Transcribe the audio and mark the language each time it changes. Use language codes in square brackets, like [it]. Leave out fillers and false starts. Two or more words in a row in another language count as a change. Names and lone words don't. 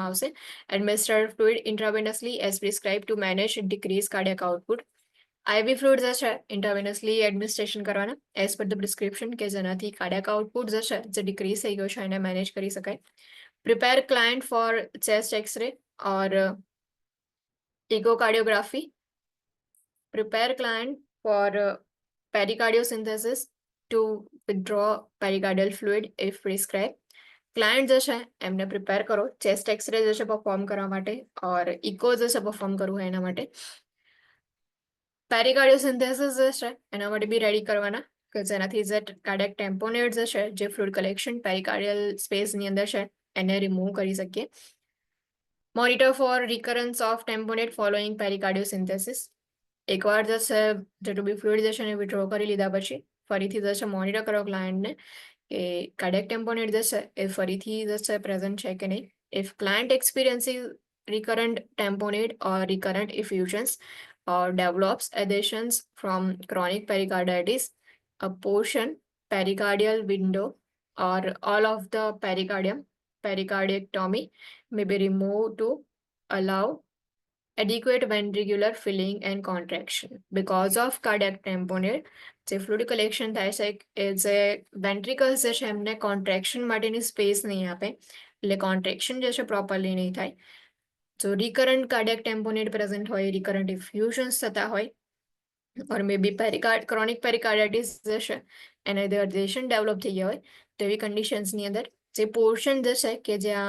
[en] આવશે administer fluid intravenously as prescribed to manage decreased cardiac output IV fluid [gu] જે છે [en] intravenously administration [gu] કરવાના [en] as per the prescription [gu] કે જેનાથી કાર્ડિયક આઉટપુટ જે છે જે ડિક્રીઝ થઈ ગયો છે એને મેનેજ કરી શકાય [en] prepare client for chest X-ray or echocardiography, prepare client for pericardiosynthesis to withdraw pericardial fluid if prescribed. [gu] ક્લાયન્ટ જે છે એમને પ્રિપેર કરો [en] chest X-ray [gu] જે છે પરફોર્મ કરવા માટે ઓર ઇકો જે છે પરફોર્મ કરવું હોય એના માટે પેરિકાર્ડિયોસિન્થેસિસ જે છે એના માટે [en] be ready [gu] કરવાના કે જેનાથી જે [en] cardiac tamponade [gu] જે છે જે [en] fluid collection pericardial [gu] સ્પેસની અંદર છે એને રિમૂવ કરી શકીએ [en] monitor for recurrence of tamponade following pericardiosynthesis [gu] એકવાર જે છે જેટલું બી ફ્લુઇડ જે છે એને વિડ્રો કરી લીધા પછી ફરીથી જે છે મોનિટર કરો ક્લાયન્ટને કે કાર્ડિયક ટેમ્પોનેટ જે છે એ ફરીથી જે છે પ્રેઝન્ટ છે કે નહીં [en] if client experiencing recurrent tamponade or recurrent effusions or develops adhesions from chronic pericarditis, a portion pericardial window or all of the pericardium, pericardiectomy may be removed to allow adequate ventricular filling and contraction. Because of cardiac tamponade, [gu] જે ફ્લુઇડ કલેક્શન થાય છે એ જે વેન્ટ્રિકલ્સ જે છે એમને કોન્ટ્રેક્શન માટેની સ્પેસ નહીં આપે એટલે કોન્ટ્રેક્શન જે છે પ્રોપરલી નહીં થાય જો [en] recurrent cardiac tamponade present [gu] હોય રિકરન્ટ ઇફ્યુઝન્સ થતા હોય [en] or maybe chronic pericarditis [gu] જે છે એને [en] adhesion develop [gu] થઈ ગયા હોય તો એવી કન્ડિશન્સની અંદર જે પોર્શન જે છે કે જ્યાં